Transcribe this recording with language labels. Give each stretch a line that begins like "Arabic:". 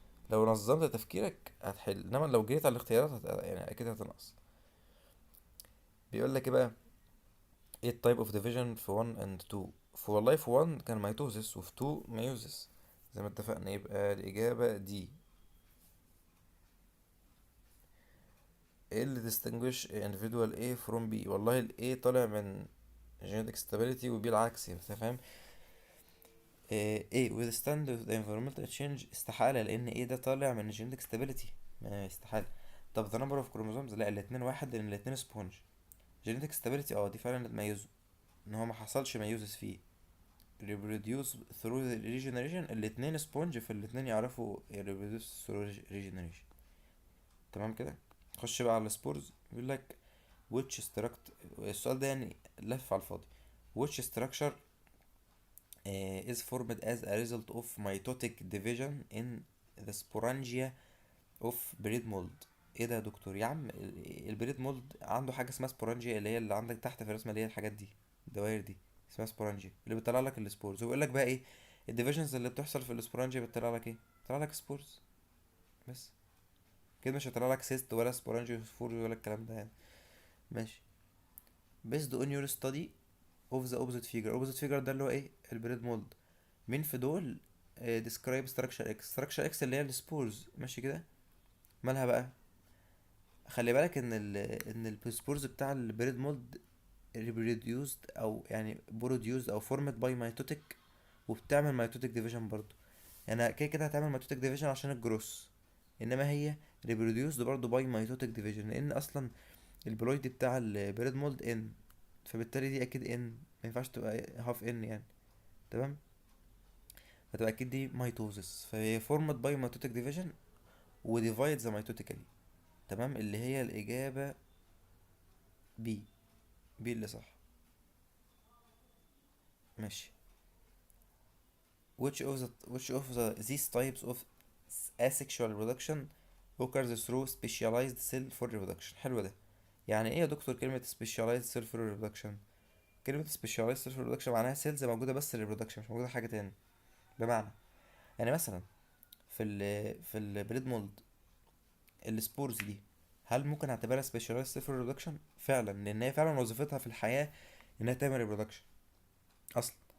Arabic: لو نظمت تفكيرك هتحل، انما لو جريت على الاختيارات يعني اكيد هتنقص. بيقول لك ايه بقى، ايه التايب اوف ديفيجن في 1 and 2؟ والله في 1 كان ميتوزيس وفي 2 ميوزيس زي ما اتفقنا. يبقى الإجابة دي. ايه اللي
English: distinguish individual A from B؟
Arabic: والله ال A طالع من genetic stability و B العكس. انت فاهم؟
English: A withstand the environmental change
Arabic: استحالة، لأن A ده طالع من genetic stability، ما استحالة. طب the number of chromosomes، لا الاتنين واحد لأن الاتنين sponge. genetic stability دي فعلا اللي تميزه، ان هو ما حصلش ميوزس فيه.
English: reproduce through the regeneration،
Arabic: الاتنين sponge فالاتنين يعرفوا reproduce through regeneration. تمام كده. خش بقى على السبورز. بيقول لك which struct، السؤال ده يعني لف على الفاضي.
English: which structure is formed as a result of mitotic division in the sporangia of bread mold؟
Arabic: ايه ده يا دكتور يا عم، البريد مولد عنده حاجه اسمها سبورانجيا، اللي هي اللي عندك تحت في الرسمه، اللي هي الحاجات دي، الدوائر دي اسمها سبورانجيا، اللي بتطلع لك السبورز. ويقول لك بقى ايه الديفيجنز اللي بتحصل في السبورانجيا، بتطلع لك ايه، بتطلع لك سبورز بس كده. مش هيطلع لك سيست ولا سبورانجيا سبور ولا الكلام ده يعني. ماشي.
English: based on your study of the opposite figure.
Arabic: opposite figure ده اللي هو ايه، البريد مولد. مين في دول
English: describe structure x؟
Arabic: structure x اللي هي السبورز. ماشي كده. مالها بقى؟ خلي بالك ان السبورز بتاع البريد مولد reproduced او يعني produced او formed by mitotic، وبتعمل mitotic division برضو. يعني كده كده هتعمل mitotic division عشان الجروس، انما هي
English: reproduced برضو by mitotic division،
Arabic: لان اصلا البلويد بتاع البريد مولد ان، فبالتالي دي اكيد ان، ما ينفعش تبقى هاف ان يعني. تمام. هتبقى اكيد دي ميتوزس، فهي
English: formed by mitotic division
Arabic: و divides mitotically. تمام. اللي هي الاجابة بي. بي اللي صح. ماشي.
English: which of the these types of asexual reproduction occurs through specialized cell for reproduction؟ حلو ده.
Arabic: يعني ايه يا دكتور كلمة
English: specialized cell for reproduction؟
Arabic: كلمة specialized cell for reproduction معناها سيلز موجودة بس للريبرودكشن، مش موجودة حاجة تاني. بمعنى يعني مثلا في البريد مولد السبورز دي هل ممكن اعتبرها سبيشاليست سيل ريبرودكشن؟ فعلا، لان هي فعلا وظيفتها في الحياه انها تعمل ريبرودكشن اصلا.